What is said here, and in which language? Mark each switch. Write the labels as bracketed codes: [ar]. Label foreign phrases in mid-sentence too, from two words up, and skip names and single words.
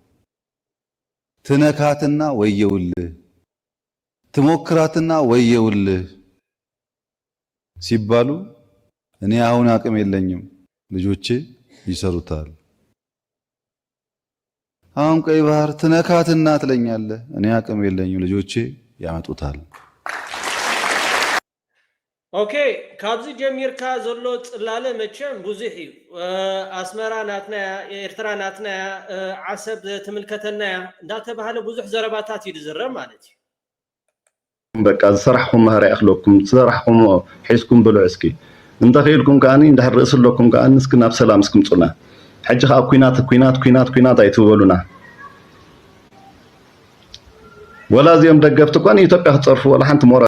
[am] ትነካትና ወየውልህ ትሞክራትና ወየውልህ ሲባሉ እኔ አሁን አቅም የለኝም ልጆቼ ይሰሩታል። አሁን ቀይ ባህር ትነካትና ትለኛለህ እኔ አቅም የለኝም ልጆቼ ያመጡታል። [ti] ኦኬ ካብዚ ጀሚርካ ዘሎ ጽላለ መቸም ብዙሕ እዩ ኣስመራ ናትና ኤርትራ ናትና ዓሰብ ትምልከተና እንዳተባሃለ ብዙሕ ዘረባታት ይዝረብ ማለት እዩ በቃ ዝስራሕኩም ማህራ ኣኽለኩም ዝስራሕኩም ሒስኩም ብልዑ እስኪ እንተ ኸይልኩም ከኣኒ እንድሕር ርእስለኩም ከኣኒ እስኪ ናብ ሰላም እስክምፁና ሕጂ ከዓ ኩናት ኣይትበሉና ወላ እዚኦም ደገፍቲ እኳ ንኢትዮጵያ ክፀርፉ ወላ ሓንቲ ሞራ